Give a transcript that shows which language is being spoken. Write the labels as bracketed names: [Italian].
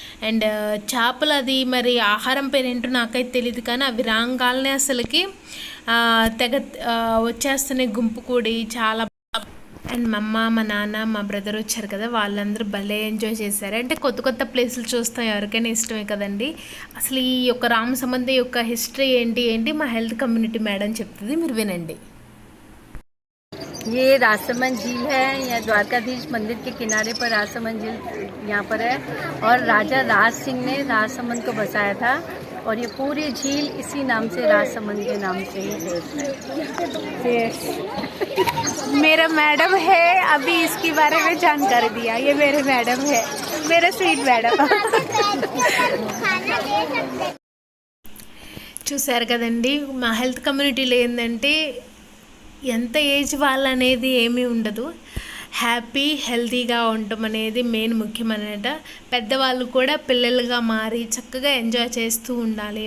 [Telugu] And చేపలు అది మరి ఆహారం పేరేంటో నాకైతే తెలియదు, కానీ అవి రాగాలనే అసలుకి తెగ వచ్చేస్తున్నాయి గుంపు కూడి చాలా. అండ్ మా అమ్మ, మా నాన్న, మా బ్రదర్ వచ్చారు కదా, వాళ్ళందరూ భలే ఎంజాయ్ చేశారు. అంటే కొత్త ప్లేసులు చూస్తాం, ఎవరికైనా ఇష్టమే కదండి. అసలు ఈ యొక్క రామసముద్రం యొక్క హిస్టరీ ఏంటి మా హెల్త్ కమ్యూనిటీ మేడం చెప్తుంది, మీరు వినండి. [Hindi] ये राजसमंद झील है, या द्वारकाधीश मंदिर के किनारे पर राजसमंद झील यहाँ पर है। और राजा राज सिंह ने राजसमंद को बसाया था, और ये पूरी झील इसी नाम से राजसमंद के नाम से ही है। मेरा मैडम है, अभी इसके बारे में जानकारी दिया। ये मेरे मैडम है, मेरा स्वीट मैडम. [Telugu] చూసారు కదండి, మా హెల్త్ కమ్యూనిటీలో ఏంటంటే ఎంత ఏజ్ వాళ్ళనేది ఏమీ ఉండదు. హ్యాపీ హెల్తీగా ఉండటం అనేది మెయిన్ ముఖ్యమన్నమాట. పెద్దవాళ్ళు కూడా పిల్లలుగా మారి చక్కగా ఎంజాయ్ చేస్తూ ఉండాలి.